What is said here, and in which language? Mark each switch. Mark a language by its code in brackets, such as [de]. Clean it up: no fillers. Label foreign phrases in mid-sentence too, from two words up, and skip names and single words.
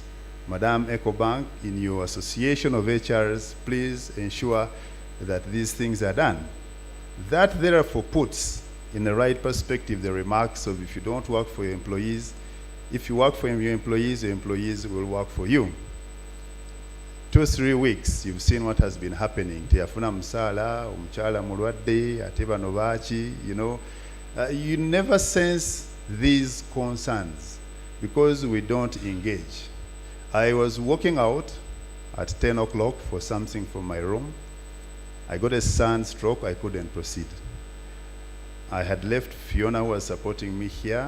[en] Madam EcoBank, in your association of HRs, please ensure that these things are done. That therefore puts in the right perspective the remarks of, if you don't work for your employees, if you work for your employees will work for you. 2 or 3 weeks, you've seen what has been happening. Tiyafuna msala, umchala mulwadde, ateba novachi, you know. You never sense these concerns because we don't engage. I was walking out at 10 o'clock for something from my room. I got a sunstroke, I couldn't proceed. I had left Fiona, who was supporting me here.